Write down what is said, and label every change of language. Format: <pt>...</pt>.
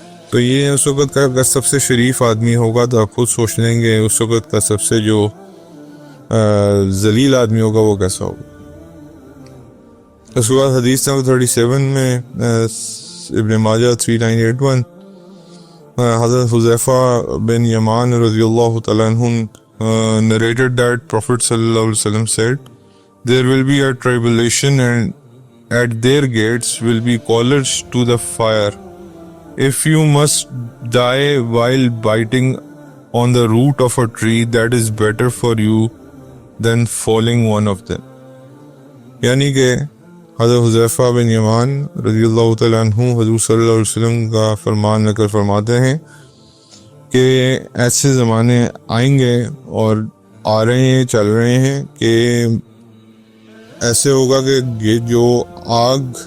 <ur>تو یہ اس وقت کا اگر سب سے شریف آدمی ہوگا تو آپ خود سوچ لیں گے اس وقت کا سب سے جو ذلیل آدمی ہوگا وہ کیسا ہوگا۔ اس کے بعد حدیث نمبر 37 میں ابن ماجہ 3981 حضرت حذیفہ بن یمان رضی اللہ تعالیٰ عنہ</ur> <en>narrated that Prophet صلی اللہ علیہ وسلم said there will be a tribulation and at their gates will be callers to the fire. If you must die while biting on the root of a tree, that is better for you than falling one of them.</en> <ur>یعنی کہ حضرت حذیفہ بن یمان رضی اللہ تعالیٰ عنہ حضور صلی اللہ علیہ وسلم کا فرمان نقل فرماتے ہیں کہ ایسے زمانے آئیں گے اور آ رہے ہیں، چل رہے ہیں، کہ ایسے ہوگا کہ جو آگ</ur>